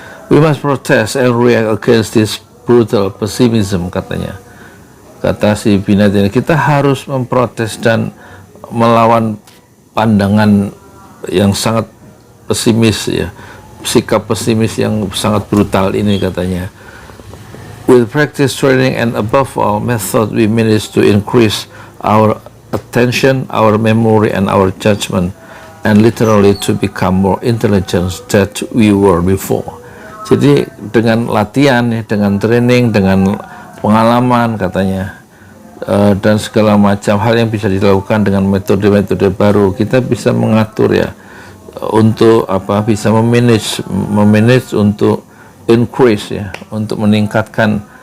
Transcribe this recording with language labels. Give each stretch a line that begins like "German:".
English: We must protest and react against this brutal pessimism, katanya.
Indonesian: Kata si Binet ini, kita harus memprotes dan melawan pandangan yang sangat pesimis ya, sikap pesimis yang sangat brutal ini, katanya.
English: With practice, training, and above all method, we manage to increase our attention, our memory, and our judgment, and literally to become more intelligent than we were before.
Indonesian: Jadi dengan latihan, dengan training, dengan pengalaman, katanya, dan segala macam hal yang bisa dilakukan dengan metode-metode baru, kita bisa mengatur ya, untuk bisa memanage untuk increase ya, untuk meningkatkan